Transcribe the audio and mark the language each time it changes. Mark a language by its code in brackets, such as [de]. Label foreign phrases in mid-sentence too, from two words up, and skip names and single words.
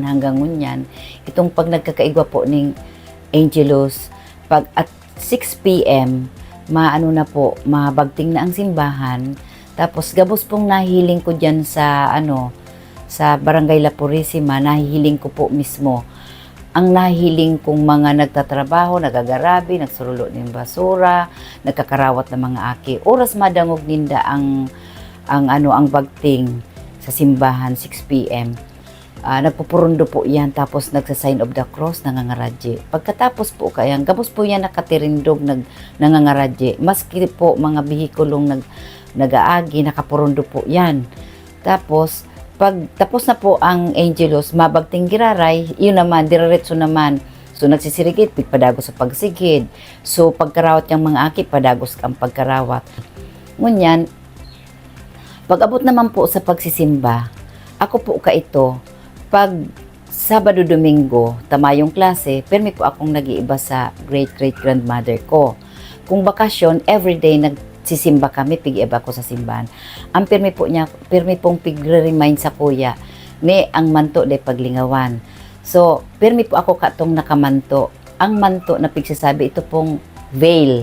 [bik] hanggang ngunyan, itong pag nagkakaigwa po ng Angelus, pag at 6 p.m., maano na po, mabagting na ang simbahan, tapos gabos pong nahiling ko dyan sa, sa Barangay La Purisima, nahiling ko po mismo, ang nahiling kong mga nagtatrabaho, nagagarabi, nagsurulo ng basura, nagkakarawat ng mga aki. Oras madangog ninda ang bagting sa simbahan 6 p.m. Nagpupurundo po yan, tapos nagsa- [en] sign of the cross, [bik] nangangaradye. Pagkatapos po kayang, gabos po yan nakatirindog, nangangaradye. Maski po mga bihikulong nag-aagi, nakapurundo po yan. Tapos, pag tapos na po ang Angelus, mabagting giraray, yun naman, diretso naman. So, nagsisirigit, padagos sa pagsigid. So, pagkarawat yung mga aki, padagos ang pagkarawat. Ngunyan, pag abot naman po sa pagsisimba, ako po ito, pag Sabado, Domingo, tamayong klase, permi po akong nag-iiba sa great-great-grandmother ko. Kung bakasyon, everyday nagsisimba kami, pig-iba ko sa simbahan. Ang permi pong pig-remind sa kuya, ni ang manto de paglingawan. So, permi po ako katong nakamanto. Ang manto na pigsasabi, ito pong veil.